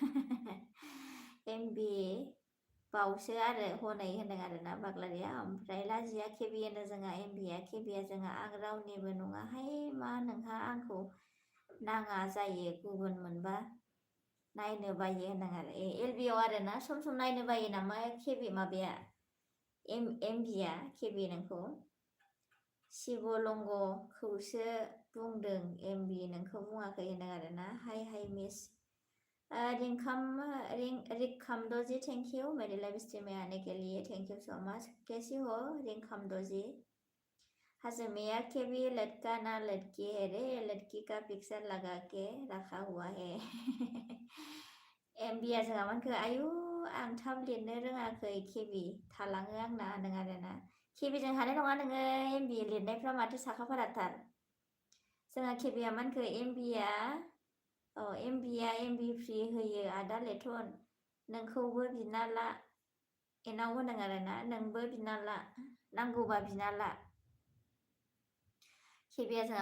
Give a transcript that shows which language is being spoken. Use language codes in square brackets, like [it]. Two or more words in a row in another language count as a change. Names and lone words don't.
[brx] एमबि बावसो आरो हनै होनदों आरोना बागलारिया ओमफ्राय लाजिया केबि होनो जोंहा एमबिया केबिया जोंहा आं रावनिबो नङाहाय मा नोंहा आंखौ नाङा जायो गुबुन मोनबा नायनो बायो होनदों आरो एलबियाव आरोना सम नायनो बायो नामा केबि माबाया एमबिया केबि नोंखौ शिबलंगखौसो बुंदों एमबि नोंखौ बुङाखै होनदों आरोना हाय मिस रिंखामद'जी [hi] थैंक यू मेरे लाइव स्ट्रीम में आने के लिए थैंक यू सो मच कैसी हो रिंखामद'जी हजमिया के भी लड़का ना लड़की है रे लड़की का पिक्चर लगा के रखा हुआ है [brx] एमबिया जोंहा मानखो आयु आं थाब लिरनो रोङाखै केबि थालाङो आंना होनदों आरोना केबिजों हानाय नङा नोङो एमबि लिरनायफ्रा माथो साखाफाराथार जोंहा केबिया मानखो एमबिया एमबि फ्रि होयो आदा लेथन नोंखौबो बिना ला एनाव होनदों आरोना नोंबो बिना ला नांगौबा बिना ला केबिया जोंहा